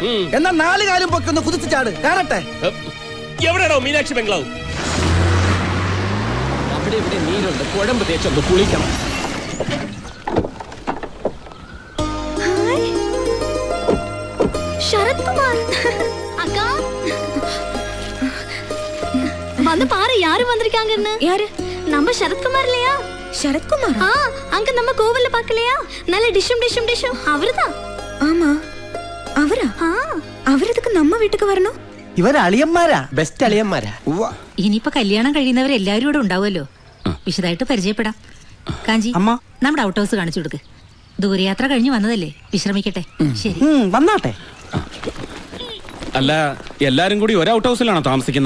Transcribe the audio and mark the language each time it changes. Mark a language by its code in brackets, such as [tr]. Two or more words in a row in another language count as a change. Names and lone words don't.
[ml] എന്നാ 4 കാലും പൊക്കൊന്ന് കുതിച്ച് ചാട്, കാണട്ടെ. എവിടെയാണോ മീനാക്ഷി ബംഗ്ലാവ്? അവിടെ ഇവിടെ നീരുണ്ട്, കുഴമ്പ് തേച്ചൊന്ന് കുളിക്കണം. [ta] ശരത് കുമാർ அக்கா வந்து பாரு, யாரு வந்திருக்காங்கன்னு. யாரு? நம்ம சரத்குமார் இல்லையா? சரத்குமார்? அங்க நம்ம கோவில்ல பார்க்கலையா? நல்ல டிஷும் டிஷும் டிஷும் அவர்தான். ஆமா, அவரா? [ml] അവരതൊക്കെ നമ്മ വീട്ടിക്ക് വരണോ? ഇവര് അളിയന്മാരാ, ബെസ്റ്റ് അളിയന്മാരാ. ഇനിയിപ്പോ കല്യാണം കഴിയുന്നവരെല്ലാവരും ഇവിടെ ഉണ്ടാവുമല്ലോ. വിശദമായിട്ട് പരിചയപ്പെടാം. കാഞ്ചി, നമ്മുടെ [en] out house [ml] കാണിച്ചു കൊടുക്ക്. ദൂരയാത്ര കഴിഞ്ഞു വന്നതല്ലേ, വിശ്രമിക്കട്ടെ. ശരി, വന്നാട്ടെ. അല്ല, എല്ലാരും കൂടി ഒരു ഔട്ട് ഹൗസിലാണോ താമസിക്കുന്നത്?